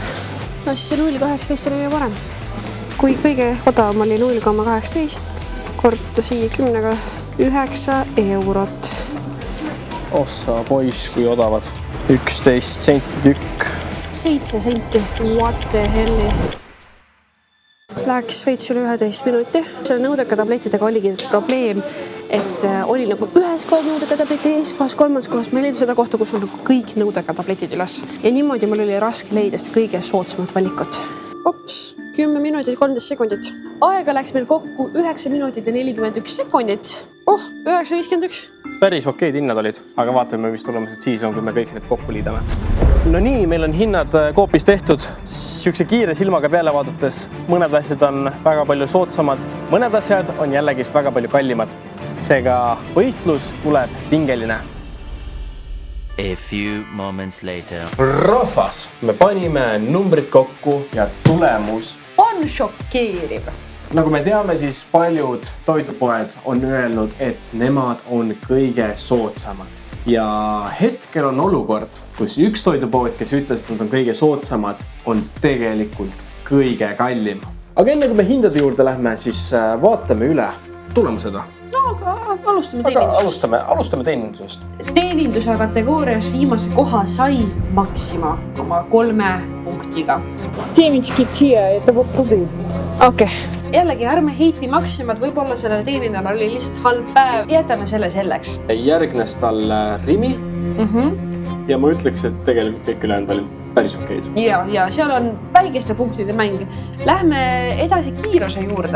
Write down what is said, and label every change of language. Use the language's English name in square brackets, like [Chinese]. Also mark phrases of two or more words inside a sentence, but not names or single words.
[Estonian] No siis see 0,18 oli ju parem. Kui kõige odavam oli 0,18, korda siia 10-ga 9 eurot. Ossa poiss, kui odavad. 11 senti tükk. 7 senti. [English] What the helli? [Estonian] Läks veits üle 11 minuti. Selle nõudeka tablettidega oligi probleem, et oli nagu ühes kohas nõudeka tableti, teises kohas, kolmandas kohas. Ma ei leidnud seda kohta, kus on nagu kõik nõudeka tabletid üles. Ja niimoodi mul oli raske leida seda kõige soodsamat valikut. Ops, 10 minutit 13 sekundit. Aega läks meil kokku 9 minutit ja 41 sekundit. 9,51. Päris okeid hinnad olid, aga vaatame, mis tulemused siis on, kui me kõik need kokku liidame. No nii, meil on hinnad Coopis tehtud. Siukse kiire silmaga peale vaadates mõned asjad on väga palju soodsamad, mõned asjad on jällegist väga palju kallimad. Seega võistlus tuleb pingeline. [English] A few moments later. [Estonian] Rahvas, me panime numbrid kokku ja tulemus on šokeeriv. Nagu me teame, siis paljud toidupoed on öelnud, et nemad on kõige soodsamad. Ja hetkel on olukord, kus üks toidupood, kes ütles, et nad on kõige soodsamad, on tegelikult kõige kallim. Aga enne kui me hindade juurde lähme, siis vaatame üle tulemused. No, aga alustame teenindusest. Alustame teenindusest. Teeninduse kategoorias viimase koha sai Maxima oma 3 punktiga. [Russian] Семечки чиа, это вот туды. [Estonian] Okei. Jällegi ärme heiti Maximat, võib-olla sellele teenindajal oli lihtsalt halb päev. Jätame selle selleks. Järgnes tal Rimi. Ja ma ütleks, et tegelikult kõik ülejäänud olid päris okeid. Ja seal on väikeste punktide mäng. Lähme edasi kiiruse juurde.